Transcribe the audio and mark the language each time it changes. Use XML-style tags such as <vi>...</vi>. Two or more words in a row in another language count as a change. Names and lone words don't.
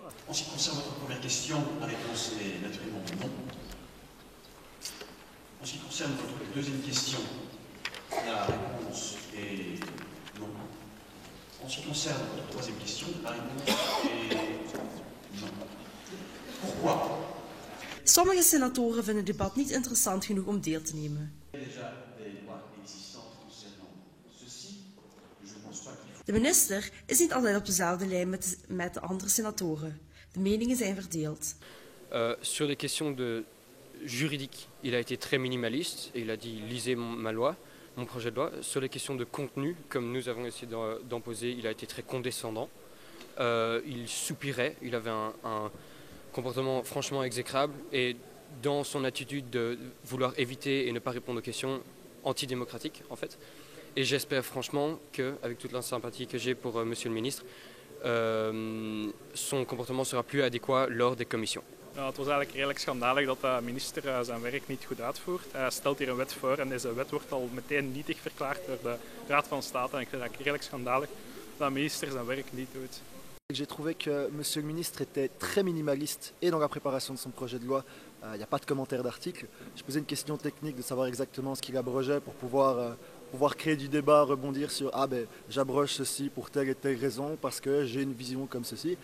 <fr>En ce qui concerne votre première question, la réponse est naturellement non. En ce qui concerne votre deuxième question, la réponse est non. En ce qui concerne votre troisième question, la réponse est non. Pourquoi?</fr> <nl>Sommige senatoren vinden het debat niet interessant genoeg om deel te nemen. De minister is niet altijd op dezelfde lijn met de andere senatoren. De meningen zijn verdeeld.</nl> <fr>Sur les questions juridiques, il a été très minimaliste et il a dit lisez ma loi, mon projet de loi. Sur les questions de contenu, comme nous avons essayé d'en poser, il a été très condescendant. Il soupirait, il avait un comportement franchement exécrable et dans son attitude de vouloir éviter et ne pas répondre aux questions antidémocratiques en fait. Et j'espère franchement qu'avec toute la sympathie que j'ai pour Monsieur le ministre, son comportement sera plus adéquat lors des commissions.</fr> <nl>Nou, het was eigenlijk redelijk schandalig dat de minister zijn werk niet goed uitvoert. Hij stelt hier een wet voor en deze wet wordt al meteen nietig verklaard door de Raad van State. En ik vind het redelijk schandalig dat de minister zijn werk niet doet.</nl> <fr>J'ai trouvé que Monsieur le ministre était très minimaliste et dans la préparation de son projet de loi, il n'y a pas de commentaire d'article. Je posais une question technique de savoir exactement ce qu'il abrogeait pour pouvoir créer du débat, rebondir sur « Ah ben j'abroge ceci pour telle et telle raison parce que j'ai une vision comme ceci ».</fr>